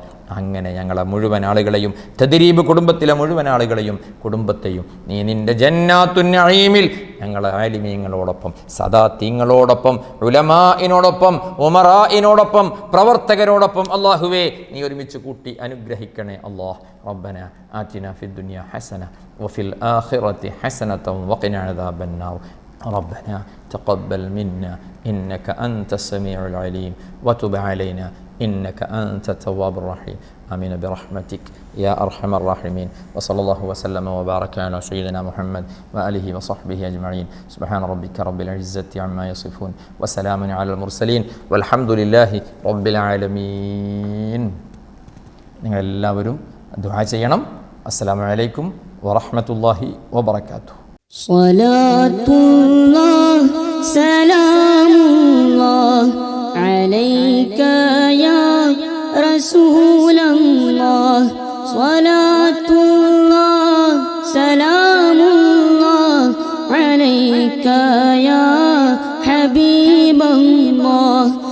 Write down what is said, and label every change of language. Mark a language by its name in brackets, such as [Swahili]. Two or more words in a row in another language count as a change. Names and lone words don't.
[Malayalam] അങ്ങനെ ഞങ്ങളെ മുഴുവൻ ആളുകളെയും, തദ്രീബ് കുടുംബത്തിലെ മുഴുവൻ ആളുകളെയും കുടുംബത്തെയും നീ നിൻ്റെ ജന്നാത്തുൻ നഈമിൽ ഞങ്ങളെ ആലിമീങ്ങളോടൊപ്പം, സദാത്തീങ്ങളോടൊപ്പം, ഉലമാഇനോടൊപ്പം, ഉമറാഇനോടൊപ്പം, പ്രവർത്തകരോടൊപ്പം അല്ലാഹുവേ നീ ഒരുമിച്ച് കൂട്ടി അനുഗ്രഹിക്കണേ അല്ലാഹ്. [Arabic] ربنا آتنا في الدنيا حسنة وفي الآخرة حسنة وقنا عذاب النار. ربنا تقبل منا إنك أنت السميع العليم وتب علينا إنك أنت التواب الرحيم. آمين برحمتك يا أرحم الراحمين. وصلى الله وسلم وبارك على سيدنا محمد وآله وصحبه أجمعين. سبحان ربك رب العزة عما يصفون وسلام على المرسلين والحمد لله رب العالمين. [Malayalam] നിങ്ങളെല്ലാവരും ദുആ ചെയ്യണം. [Arabic] السلام عليكم ورحمة الله وبركاته. صلاة الله سلام الله عليك يا رسول الله. صلاة الله سلام الله عليك يا حبيب الله.